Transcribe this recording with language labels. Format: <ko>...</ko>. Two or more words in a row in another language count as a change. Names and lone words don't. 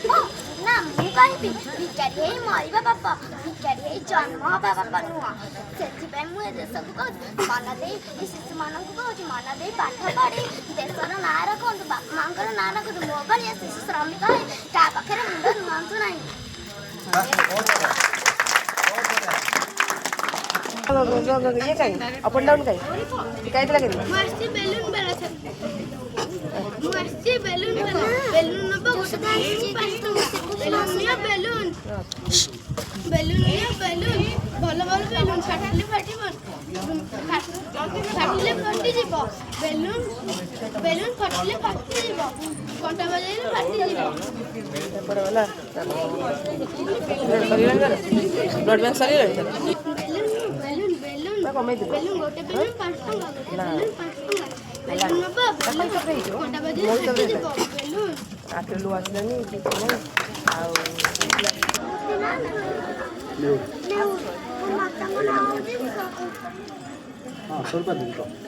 <or>ନା, ମୁଁ କହିବି ଭିକାରୀ ହେଇ ମରିବା ପାପ, ଭିକାରୀ ହେଇ ଜନ୍ମ ହବା ପାପ ନୁହଁ। ସେଥିପାଇଁ ମୁଁ ଏ ଦେଶକୁ କହୁଛି, ମନ ଦେଇ ଶିଶୁମାନଙ୍କୁ କହୁଛି, ମନ ଦେଇ ପାଠ ପଢ଼ି ଦେଶର ନାଁ ରଖନ୍ତୁ, ବାପା ମାଙ୍କର ନାଁ ରଖନ୍ତୁ। ମୋ ଭଳିଆ ଶିଶୁ ଶ୍ରମିକ ହେଇ କାହା ପାଖରେ ମୁଣ୍ଡ ନୁଆନ୍ତୁ ନାହିଁ।</or> <mr>ये काय</mr> <en>up and down</en> <mr>काय दिला कधी</mr> <or>बेलून ଭଲ ଭଲ ବେଲୁନ ଫାଟିଲେ ଫାଟିବ, ଫାଟିଲେ ଫାଟିଯିବ। ବେଲୁନ ଫାଟିଲେ ଫାଟିଯିବ, କଣ୍ଟା ବଜାଇଲେ ଫାଟିଯିବ।</or> <en>blood bank sorry</en> <or>ବେଲୁନ ଗୋଟେ ବେଲୁନ 5 ଟଙ୍କା, ଗୋଟେ ବେଲୁନ 5 ଟଙ୍କା। ବେଲୁନ ନବ, କଣ୍ଟା ବଜାଇଲେ ଫାଟିଯିବ। ବେଲୁନ ଆଠରୁ ଆସିଲାନି କିଛି ନାହିଁ ଆଉ</or> <kn>ಸ್ವಲ್ಪ ನಿಂತು</kn>